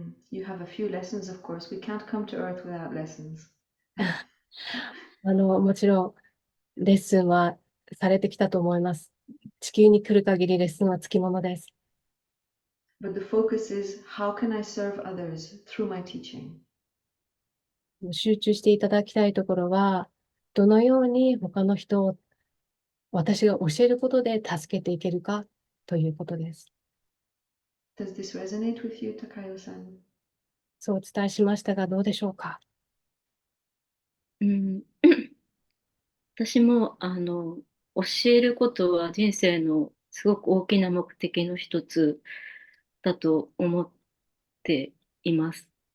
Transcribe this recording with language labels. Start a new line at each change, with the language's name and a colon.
English: You have a few lessons, of course. We can't come to Earth without lessons.
Japanese: もちろん、レッスンはされてきたと思います。地球に来る限りレッスンはつきものです。
English: But the focus is how can I serve others through my teaching?
Japanese: 集中していただきたいところは、どのように他の人を私が教えることで助けていけるかということです。
English: Does this resonate with you, Takayo-san?
Japanese: そうお伝えしましたが、どうでしょうか。私も、教えることは人生のすごく大きな目的の一つだと思っています。